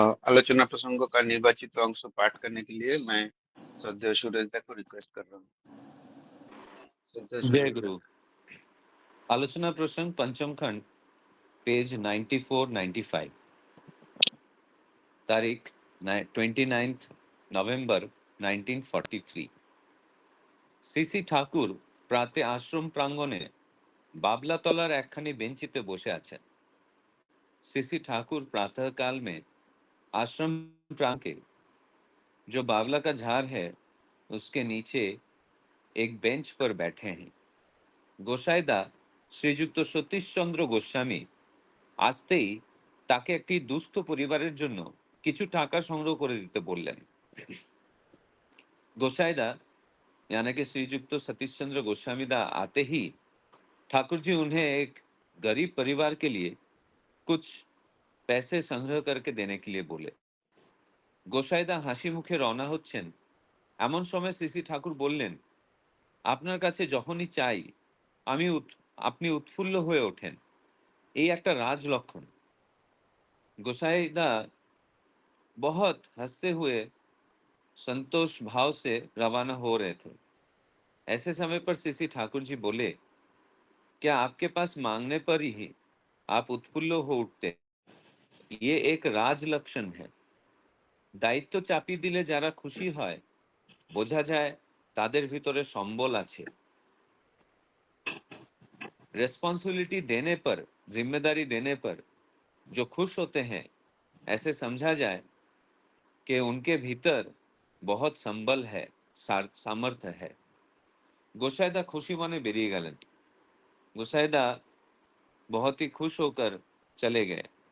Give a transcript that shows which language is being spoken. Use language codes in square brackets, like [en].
[hi] आलोचना प्रसंगों का निर्वाचित अंश पाठ करने के लिए मैं श्रद्धेय सुरेंद्र को रिक्वेस्ट कर रहा हूँ। श्रद्धेय जय सुरेंद्र। गुरु। आलोचना प्रसंग पंचम खंड, पेज 94-95, तारीख 29 नवंबर 1943। [bn] সিসি ঠাকুর প্রাতে আশ্রম প্রাঙ্গণে बाबलातलार একখানি বেঞ্চিতে বসে আছেন। [hi] सीसी ठाकुर प्रातःकाल में आश्रम प्रांगण के जो बावला का झाड़ है उसके नीचे एक बेंच पर बैठे हैं। [bn] गोसाईदा श्रीयुक्त सतीश चंद्र गोस्वामी আসতেই তাকে একটি দুস্থ পরিবারের জন্য কিছু টাকা সংগ্রহ করে দিতে বললেন। [hi] गोसाईदा यानी कि श्रीयुक्त सतीश चंद्र गोस्वामी दा आते ही ठाकुर जी उन्हें एक गरीब परिवार के लिए कुछ पैसे संग्रह करके देने के लिए बोले। [bn] गोसाईदा হাসি মুখে রওনা হচ্ছেন এমন সময় সিসি ঠাকুর বললেন, আপনার কাছে যখনই চাই আপনি উৎফুল্ল হয়ে ওঠেন, এই একটা রাজ লক্ষণ। [hi] गोसाईदा बहुत हंसते हुए संतोष भाव से रवाना हो रहे थे। ऐसे समय पर सीसी ठाकुर जी बोले, क्या आपके पास मांगने पर ही आप उत्फुल्ल हो उठते? ये एक राज लक्षण है। [bn] দায়িত্ব চাপি দিলে যারা খুশি হয় বোঝা যায় তাদের ভিতরে সম্বল আছে। [hi] रिस्पॉन्सिबिलिटी देने पर, जिम्मेदारी देने पर जो खुश होते हैं, ऐसे समझा जाए कि उनके भीतर बहुत संबल है, सामर्थ्य है। [bn] गोसाईदा खुशी मने बेरिए गेलेन। [hi] गोसाईदा बहुत ही खुश होकर चले गए।